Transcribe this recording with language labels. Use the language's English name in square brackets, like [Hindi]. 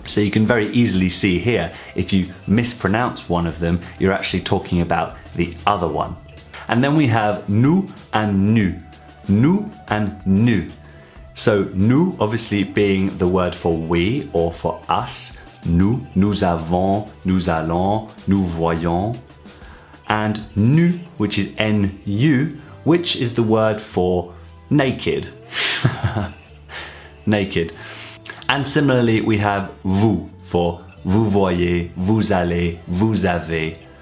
[English] So you can very easily see here, if you mispronounce one of them, you're actually talking about the other one. And then we have nous and nu. Nous and nu. So nous obviously being the word for we or for us. [French] Nous, nous avons, nous allons, nous voyons. [English] And nu, which is nu, which is the word for naked. Naked. And similarly we have vous for [French] vous voyez, vous allez, vous avez.